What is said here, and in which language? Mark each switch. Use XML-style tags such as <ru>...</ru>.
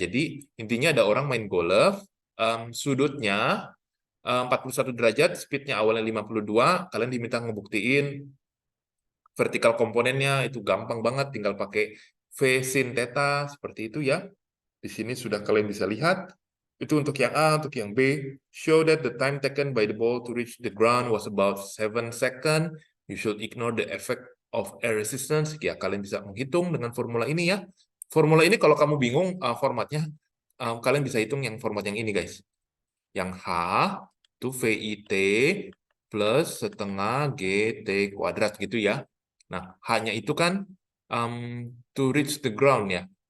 <id>Jadi, intinya ada orang main golf, sudutnya 41 derajat, speednya awalnya 52, kalian diminta ngebuktiin vertikal komponennya itu gampang banget, tinggal pakai V sin theta seperti itu ya. Di sini sudah kalian bisa lihat. Itu untuk yang A, untuk yang B.</id> <en>Show that the time taken by the ball to reach the ground was about 7 seconds. You should ignore the effect of air resistance.</en> <id>Ya, kalian bisa menghitung dengan formula ini ya. Formula ini kalau kamu bingung formatnya, kalian bisa hitung yang format yang ini guys. Yang H itu VIT plus setengah GT kuadrat gitu ya. Nah, hanya itu kan</id> <en>to reach the ground</en> <id>ya.</id>